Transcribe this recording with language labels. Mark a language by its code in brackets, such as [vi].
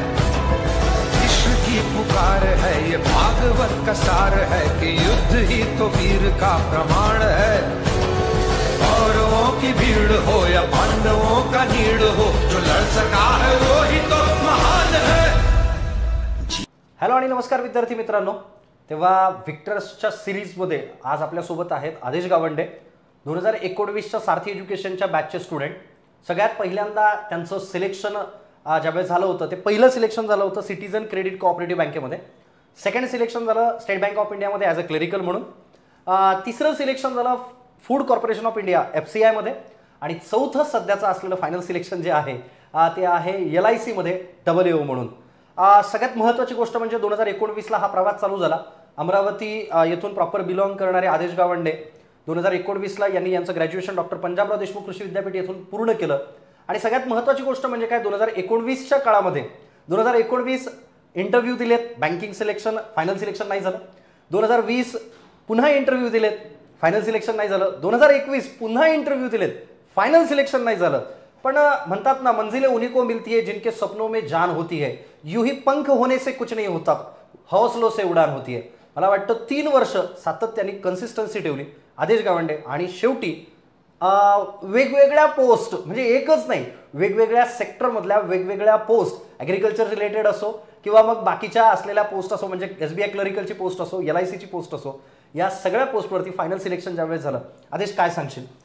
[hi] विश्व की पुकार है, ये भागवत का सार है कि युद्ध ही तो वीर का प्रमाण है। कौरवों की भीड़ हो या पांडवों का नीड़ हो, जो लड़ सका है वो ही तो महान है। [mr] हॅलो आणि नमस्कार विद्यार्थी मित्रांनो। तेव्हा व्हिक्टर्सच्या सिरीजमध्ये आज आपल्यासोबत आहेत आदेश गावंडे, 2019च्या सारथी एज्युकेशनच्या बॅचचे स्टुडंट। सगळ्यात पहिल्यांदा त्यांचं सिलेक्शन ज्यावेळेस झालं होतं ते पहिलं सिलेक्शन झालं होतं सिटीजन क्रेडिट कोऑपरेटिव्ह बँकेमध्ये, सेकंड सिलेक्शन झालं स्टेट बँक ऑफ इंडियामध्ये ॲज अ क्लेरिकल म्हणून, तिसरं सिलेक्शन झालं food corporation of India FCI मध्ये, आणि चौथं सध्याचं असलेलं फायनल सिलेक्शन जे आहे ते आहे LIC मध्ये AAO म्हणून। सगळ्यात महत्त्वाची गोष्ट म्हणजे 2019ला हा प्रवास चालू झाला। अमरावती येथून प्रॉपर बिलॉंग करणारे आदेश गावंडे 2019ला यांनी यांचं ग्रॅज्युएशन डॉक्टर पंजाबराव देशमुख कृषी विद्यापीठ येथून पूर्ण केलं। आणि सगळ्यात महत्त्वाची गोष्ट म्हणजे काय, 2019च्या काळामध्ये 2019 इंटरव्ह्यू दिलेत, बँकिंग सिलेक्शन फायनल सिलेक्शन नाही झालं। 2020 पुन्हा इंटरव्ह्यू दिलेत, फायनल सिलेक्शन नाही झालं। 2021 पुन्हा इंटरव्ह्यू दिलेत, फायनल सिलेक्शन नाही झालं। [hi] पण म्हणतात ना, मंजिलें उन्हीं को मिलती है जिनके सपनों में जान होती है, यूं ही पंख होने से कुछ नहीं होता, हौसलों से उड़ान होती है। [mr] मला वाटतं 3 वर्ष सातत्याने कन्सिस्टन्सी ठेवली आदेश गावंडे, आणि शेवटी वेगवेगळ्या पोस्ट, म्हणजे एकच नाही, वेगवेगळ्या सेक्टरमधल्या वेगवेगळ्या पोस्ट, ॲग्रिकल्चर रिलेटेड असो किंवा मग बाकीच्या असलेल्या पोस्ट असो, म्हणजे SBI क्लरिकलची पोस्ट असो, LICची पोस्ट असो, या सगळ्या पोस्टवरती फायनल सिलेक्शन ज्यावेळेस झालं, आदेश काय सांगशील?